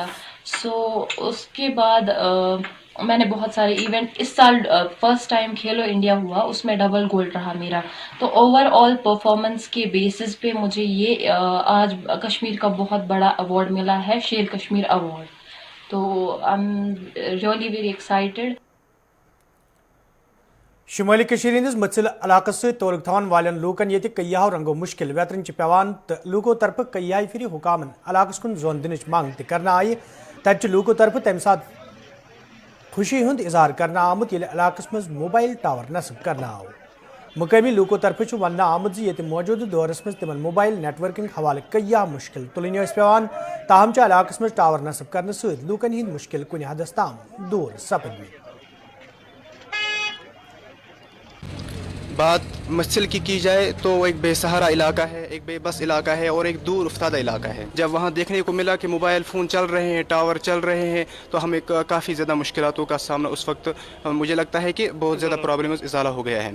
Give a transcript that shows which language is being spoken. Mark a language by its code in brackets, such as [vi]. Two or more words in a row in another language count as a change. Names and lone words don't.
[ur] سو اس کے بعد میں نے بہت سارے ایونٹ, اس سال [en] first time [ur] کھیلو انڈیا ہوا, اس میں ڈبل گولڈ رہا میرا. تو [en] overall performance [ur] کے بیسس پہ مجھے یہ آج کشمیر کا بہت بڑا ایوارڈ ملا ہے, شیر کشمیر ایوارڈ. [en] تو I'm really very excited. [ks] شمالی کشیر ہندس متھل علاقہ ست تعلق تھوان والن لوکن یہ کیاہو رنگو مشکل ویترن پیوان تو لوکو طرف کئی پھر حکامن علاقہ کن زون دنچ مانگ تہ کرنا آئی. تتہ لوکو طرف تمہ سات خوشی ہند اظہار کرنا آمت یل علاقہ مز [en] mobile tower [ks] نصب کرنا آو. مقامی لوکو طرف ونہ آمت یہ موجودہ دورس مز تمن [en] mobile networking [ks] حوالہ کیا مشکل تلن پیوان, تاہم علاقہ مز ٹاور نصب کرنے ست لوکن ہند مشکل کن حدس تام دور سپدمت. [ur] بات مچھل کی جائے تو وہ ایک بے سہارا علاقہ ہے, ایک بے بس علاقہ ہے اور ایک دور افتادہ علاقہ ہے. جب وہاں دیکھنے کو ملا کہ [en] mobile phone [ur] چل رہے ہیں, ٹاور چل رہے ہیں, تو ہمیں کافی زیادہ مشکلاتوں کا سامنا اس وقت مجھے لگتا ہے کہ بہت زیادہ پرابلمز ازالہ ہو گیا ہے.